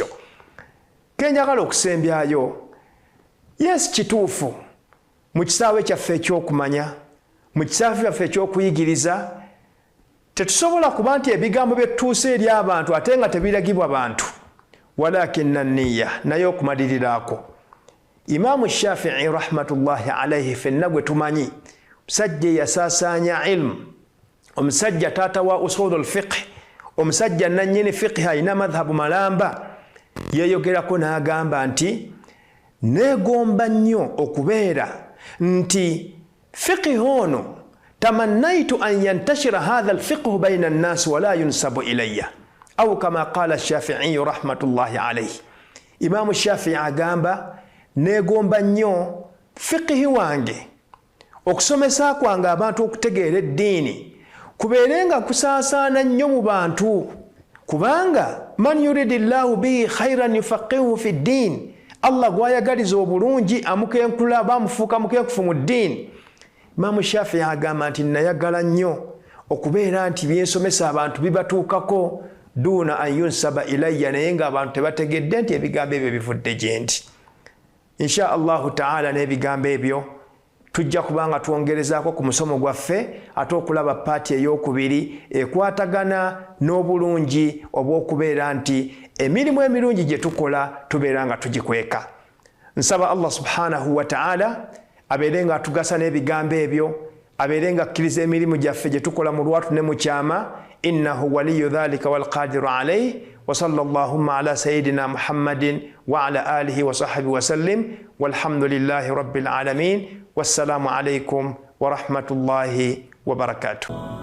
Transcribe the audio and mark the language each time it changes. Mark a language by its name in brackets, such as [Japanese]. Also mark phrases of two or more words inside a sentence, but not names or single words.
[Ganda] Kenjagala okusembyayo, yes, kituufu mu kisaawe kyaffe ekyokumanya, mu kisaawe kyaffe ekyokuyigiriza, tetusobola kuba nti ebigambo bye tutuuse eri abantu ate nga tebiragibwa bantu, [Arabic] ولكن النية, [Ganda] naye okumaliriraako. Imaamu Shafi'i [Arabic] رحمة الله عليه [Ganda] ffenna gwe tumanyi musajja yasaasaanya ilmu, omusajja taata wa usulul fiqh, omusajja nannyini fiqh alina madhhabu malamba, yeeyogerako n'agamba nti neegomba nnyo okubeera nti fiqh ono [Arabic] تمنيت أن ينتشر هذا الفقه بين الناس ولا ينسب إلي أو كما قال الشافعي رحمة الله عليه. [Ganda] Imaamu Shafi'i agamba neegomba nnyo fiqhi wange okusomesa kwange abantu okutegeera eddiini kubeerenga kusaasaana nnyo mu bantu, kubanga [Arabic] من يرد الله به خيرا يفقهه في الدين, [Ganda] Allah gwayagaliza obulungi amukenkula bamufuuka mukenkufu mu ddiini. Imaamu Shafi'i agamba nti nayagala nnyo okubeera nti byensomesa abantu bibatuukako [Arabic] دون أن ينسب إلي, [Ganda] naye ng'abantu tebategedde nti ebigambo ebyo bivudde gye ndi. [Arabic] إن شاء الله تعالى [Ganda] n'ebigambo ebyo tujja kubanga twongerezaako ku musomo gwaffe ate okulaba paati ey'okubiri ekwatagana n'obulungi obw'okubeera nti emirimu emirungi gye tukola tubeera nga tugikweka. Nsaba Allah [Arabic] سبحانه وتعالى [Ganda] abeere nga atugasa n'ebigambo ebyo, abeere nga akkiriza emirimu gyaffe gye tukola mu lwatu ne mu kyama. [Arabic] إنه ولي ذلك والقادر عليه. وصلى اللهم على سيدنا محمد وعلى آله وصحبه وسلم والحمد لله رب العالمين والسلام عليكم ورحمة الله وبركاته.